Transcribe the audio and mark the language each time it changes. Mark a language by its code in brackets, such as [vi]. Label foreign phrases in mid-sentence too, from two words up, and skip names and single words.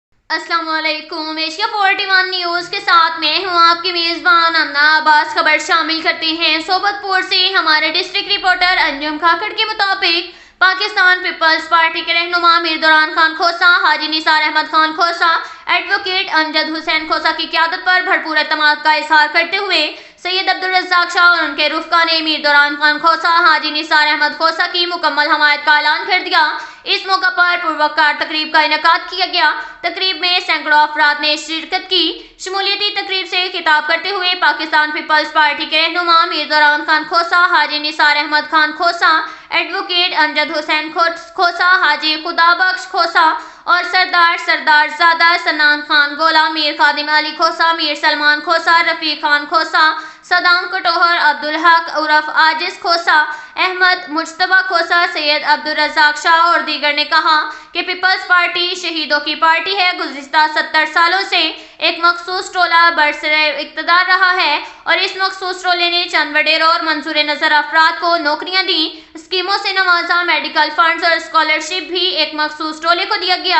[ur] السلام علیکم. ایشیا 41 نیوز کے ساتھ میں ہوں آپ کی میزبان انا عباس. خبر شامل کرتے ہیں سوبت پور سے. ہمارے [en] district reporter [ur] انجم کھاکڑ کے مطابق پاکستان پیپلز پارٹی کے رہنما میر دوران خان کھوسہ، حاجی نثار احمد خان کھوسہ، ایڈووکیٹ امجد حسین کھوسہ کی قیادت پر بھرپور اعتماد کا اظہار کرتے ہوئے سید عبدالرزاق شاہ اور ان کے رفقاء نے میر دوران خان کھوسہ، حاجی نثار احمد کھوسہ کی مکمل حمایت کا اعلان کر دیا. اس موقع پر پروقار تقریب کا انعقاد کیا گیا. تقریب میں سینکڑوں افراد نے شرکت کی. شمولیتی تقریب سے خطاب کرتے ہوئے پاکستان پیپلز پارٹی کے رہنما میر دوران خان کھوسہ، حاجی نثار احمد خان کھوسہ، ایڈووکیٹ امجد حسین کھوسہ، حاجی خدابخش کھوسہ اور سردار زادہ سنان خان گولا، میر خادم علی کھوسہ، میر سلمان کھوسہ، رفیق خان کھوسہ، صدام کٹوہر، عبدالحق عرف عاجز کھوسہ، احمد مجتبیٰ کھوسہ، سید عبدالرزاق شاہ اور دیگر نے کہا کہ پیپلز پارٹی شہیدوں کی پارٹی ہے. گزشتہ 70 سالوں سے ایک مخصوص ٹولہ برسرِ اقتدار رہا ہے اور اس مخصوص ٹولے نے چند وڈیروں اور منظورِ نظر افراد کو نوکریاں دی، اسکیموں سے نوازا, [en] medical funds [ur] اور اسکالرشپ بھی ایک مخصوص ٹولے کو دیا گیا.